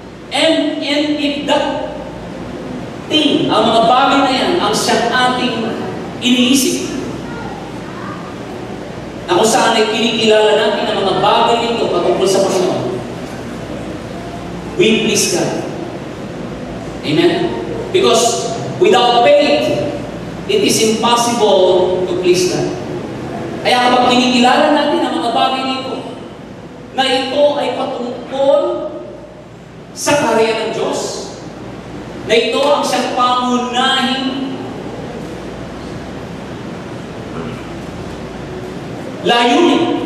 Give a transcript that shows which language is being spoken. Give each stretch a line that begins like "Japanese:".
English: And if that thing,
Filipino: ang mga bagay na yan, ang siyang ating iniisip, na kung saan ay kinikilala natin ang mga bagay nito patungkol sa Panginoon,
English: we please God. Amen? Because without faith, it is impossible to please God.
Filipino: Kaya kapag kinikilala natin ang mga bagay nito, na ito ay patungkol sa karya ng Diyos, na ito ang siyang pangunahing layunin.